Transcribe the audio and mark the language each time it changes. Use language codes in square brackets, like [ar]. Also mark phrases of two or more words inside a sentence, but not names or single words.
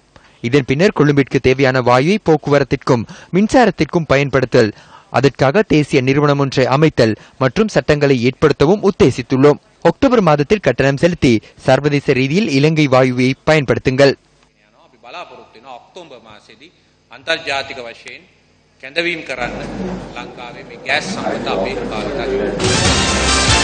[ta] இதன் பின்னர் கொழும்பிற்கு தேவையான வாயுவை போக்குவரத்திற்கும் மின்சாரத்திற்கும் பயன்படுத்தல், அதற்காக தேசிய நிறுவனம் ஒன்றை அமைத்தல் மற்றும் சட்டங்களை ஏற்படுத்தவும் உத்தேசித்துள்ளோம். அக்டோபர் மாதத்தில் கட்டணம் செலுத்தி சர்வதேச ரீதியில் இலங்கை வாயுவை பயன்படுத்துங்கள். [si] කැඳවීම් කරන්න ලංකාවේ මේ ගෑස් සම්පත අපේ භාවිතය